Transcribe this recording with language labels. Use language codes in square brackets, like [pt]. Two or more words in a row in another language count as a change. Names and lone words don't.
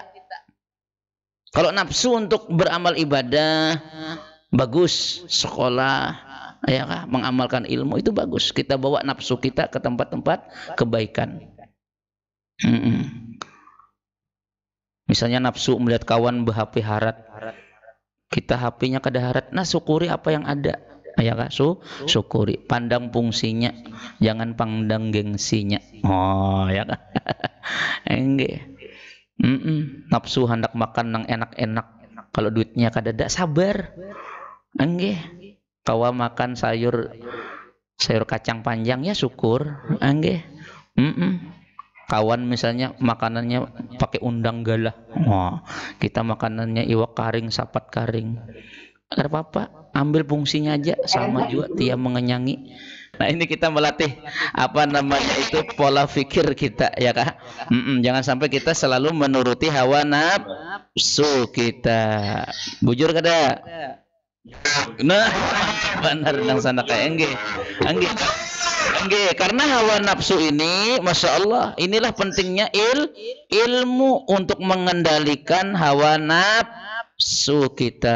[id] Kalau nafsu untuk beramal ibadah bagus, sekolah, ya kah? Mengamalkan ilmu itu bagus. Kita bawa nafsu kita ke tempat-tempat kebaikan. [bjn] Misalnya nafsu melihat kawan ber-HP harat, kita HP-nya kada harat, nah syukuri apa yang ada, ya kah? [id] Syukuri, pandang fungsinya, jangan pandang gengsinya. Oh, ya kah? Enggak. [bjn] Nafsu hendak makan yang enak-enak, kalau duitnya kada ada, sabar. [id] Enggak. [bjn] Kawa makan sayur kacang panjang, ya syukur. [id] Enggak. [bjn] Kawan misalnya makanannya pakai undang galah. Wah, kita makanannya iwak karing, sapat karing. [id] Ada apa-apa, ambil fungsinya aja, sama juga dia mengenyangi. Nah, ini kita melatih apa namanya itu pola pikir kita, ya kah? Jangan sampai kita selalu menuruti hawa nafsu kita. [bjn] Bujur kada? Nah, benar nang sana kayak enggak. [id] Karena hawa nafsu ini, [ar] ما شاء الله, [id] inilah pentingnya ilmu untuk mengendalikan hawa nafsu kita.